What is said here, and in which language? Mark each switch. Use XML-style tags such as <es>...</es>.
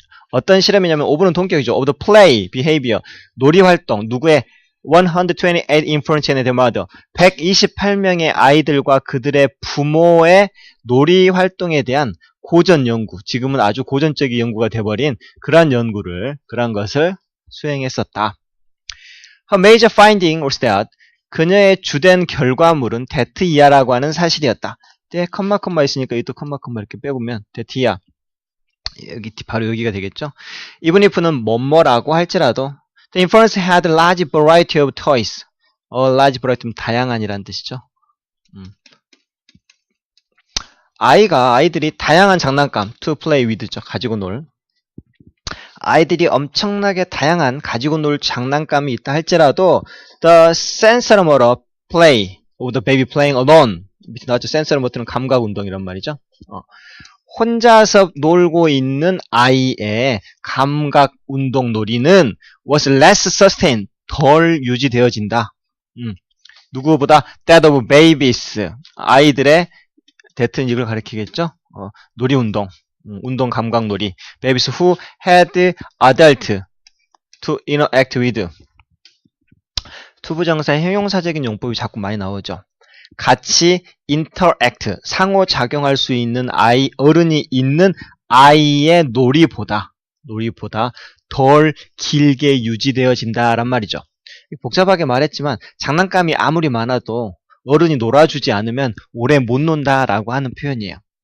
<ko>어떤 실험이냐면 오브는 동격이죠. of the play, behavior, 놀이활동, 누구의</ko> <en>128 infants and their mother,</en> <ko>128명의 아이들과 그들의 부모의 놀이활동에 대한 고전 연구, 지금은 아주 고전적인 연구가 돼버린 그러한 것을 수행했었다.</ko> <en>Her major finding was that,</en> <ko>그녀의 주된 결과물은 that 이하라고 하는 사실이었다. 네, 컴마 있으니까 이것도 컴마 이렇게 빼보면 that 이하, 바로 여기가 되겠죠.</ko> <en>Even if는</en> <ko>뭐뭐라고 할지라도</ko> <en>the infants had a large variety of toys.</en> <ko>large variety는 다양한이라는 뜻이죠. 아이들이 다양한 장난감</ko> <en>to play with</en> <ko>죠. 가지고 놀. 아이들이 엄청나게 다양한 가지고 놀 장난감이 있다 할지라도</ko> <en>the sensory motor play of the baby playing alone.</en> <ko>밑에 나왔죠. sensory motor는 감각 운동이란 말이죠. 혼자서 놀고 있는 아이의 감각 운동 놀이는</ko> <en>was less sustained,</en> <ko>덜 유지되어진다. 누구보다</ko> <en>that of babies,</en> <ko>아이들의 that는 이걸 가리키겠죠. 놀이 운동, 운동 감각 놀이.</ko> <en>babies who had adult to interact with.</en> <ko>투부정사의 형용사적인 용법이 자꾸 많이 나오죠. 같이 interact, 상호작용할 수 있는 어른이 있는 아이의 놀이보다 덜 길게 유지되어진다란 말이죠. 복잡하게 말했지만 장난감이 아무리 많아도 어른이 놀아주지 않으면 오래 못 논다라고 하는 표현이에요.</ko>